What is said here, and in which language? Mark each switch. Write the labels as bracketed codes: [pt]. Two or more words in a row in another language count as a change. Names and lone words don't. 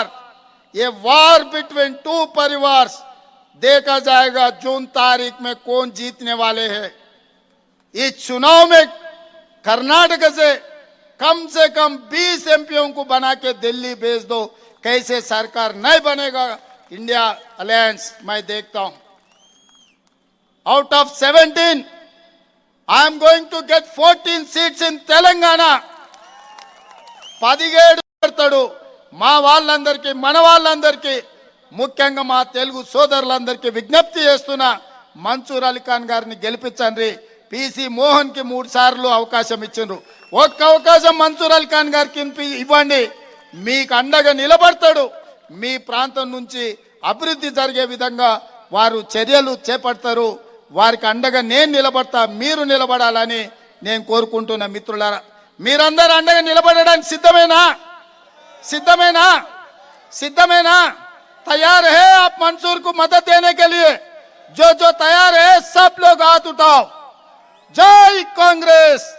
[hi] ये [en] war between two [hi] परिवार, देखा जाएगा जून तारीख में कौन जीतने वाले हैं। इस चुनाव में कर्नाटक से कम 20 एमपीओं को बना के दिल्ली भेज दो, कैसे सरकार नहीं बनेगा इंडिया अलायंस मैं देखता हूं। [en] Out of 17 I am going to get 14 seats in Telangana. [te] 17 పెడతాడు. మా వాళ్ళందరికీ, మన వాళ్ళందరికీ, ముఖ్యంగా మా తెలుగు సోదరులందరికీ విజ్ఞప్తి చేస్తున్నా, మన్సూర్ అలీ ఖాన్ గారిని గెలిపించండి. పిసి మోహన్కి 3 సార్లు అవకాశం ఇచ్చిండ్రు. ఒక్క అవకాశం మన్సూర్ అలీ ఖాన్ గారికి ఇవ్వండి, మీకు అండగా నిలబడతాడు. మీ ప్రాంతం నుంచి అభివృద్ధి జరిగే విధంగా వారు చర్యలు చేపడతారు. వారికి అండగా నేను నిలబడతా, మీరు నిలబడాలని నేను కోరుకుంటున్నా. మిత్రులారా, మీరందరూ అండగా నిలబడడానికి సిద్ధమేనా? సిద్ధమేనా? సిద్ధమేనా? [hi] तैयार है आप मंसूर को मदद देने के लिए? जो तैयार है सब लोग हाथ उठाओ. जय कांग्रेस.